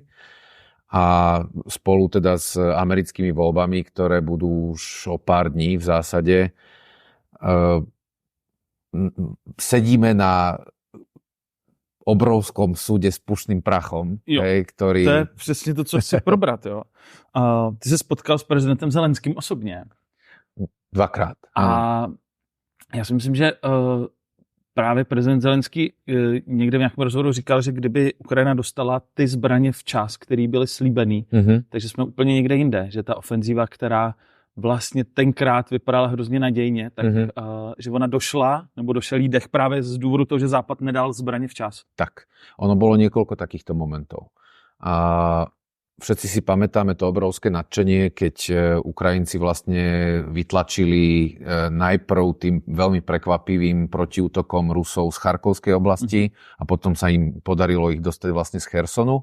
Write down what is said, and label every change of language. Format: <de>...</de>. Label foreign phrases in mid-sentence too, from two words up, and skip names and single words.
<sk>A spolu teda s americkými voľbami, ktoré budú už o pár dní v zásade, sedíme na obrovskom súde s pušným prachom, ktorý...</sk> <cs>To je přesně to, co chci probrat, jo. Ty se spotkal s prezidentem Zelenským osobně. 2krát. A já si myslím, že právě prezident Zelenský někde v nějakém rozhovoru říkal, že kdyby Ukrajina dostala ty zbraně včas, které byly slíbený, takže jsme úplně někde jinde, že ta ofenzíva, která vlastně tenkrát vypadala hrozně nadějně, tak že ona došel jí dech právě z důvodu toho, že Západ nedal zbraně včas.</cs> <sk>Tak, ono bolo niekoľko takýchto momentov. A všetci si pamätáme to obrovské nadšenie, keď Ukrajinci vlastne vytlačili najprv tým veľmi prekvapivým protiútokom Rusov z Charkovskej oblasti a potom sa im podarilo ich dostať vlastne z Chersonu.</sk>